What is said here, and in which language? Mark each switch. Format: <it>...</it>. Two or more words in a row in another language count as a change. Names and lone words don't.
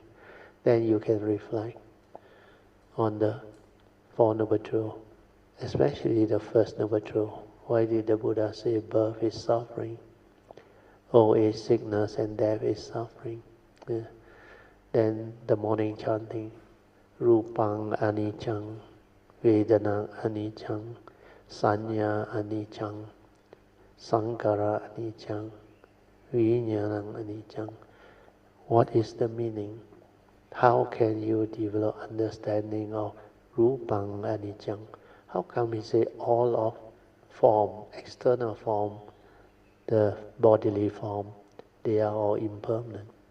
<en>Then you can reflect on the Four Noble Truths, especially the first Noble Truth. Why did the Buddha say birth is suffering? Old age, sickness, and death is suffering. Yeah. Then the morning chanting,</en> <pi>Rupang Anicang, Vedana Anicang, Sanya Anicang, Sankara Anicang, Vijnanang Anicang.</pi> <en>What is the meaning? How can you develop understanding of</en> <pi>Rupang Anicang?</pi> <en>How come he say all of form, external form, the bodily form, they are all impermanent?</en>